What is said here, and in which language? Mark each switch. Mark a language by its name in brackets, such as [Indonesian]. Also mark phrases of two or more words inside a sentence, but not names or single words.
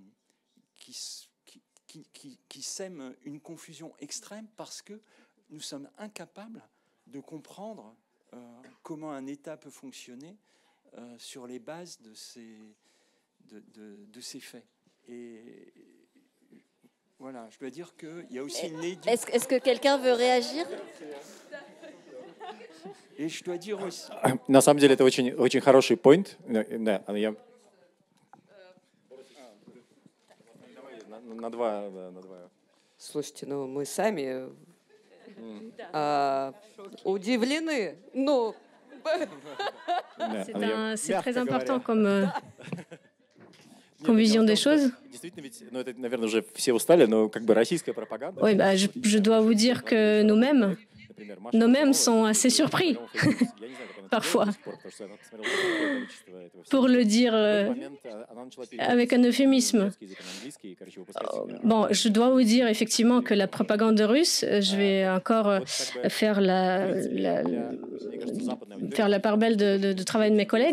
[French] qui sèment une confusion extrême parce que nous sommes incapables de comprendre comment un État peut fonctionner sur les bases de ces faits. Et voilà, je dois dire qu'il y a aussi une éducation. Est-ce que quelqu'un veut réagir? Et je dois dire aussi... [Russian] На самом деле это очень хороший point. Да, я... На два. Слушайте, ну мы сами удивлены. Ну, [French] c'est très important comme vision des choses. [Russian] Это, наверное, уже все устали, но как бы российская пропаганда. [French] Oui, je dois vous dire que nous-mêmes sont assez surpris parfois. Pour le dire avec un euphémisme. Bon, je dois vous dire effectivement que la propagande russe, je vais encore faire la part belle de travail de mes collègues.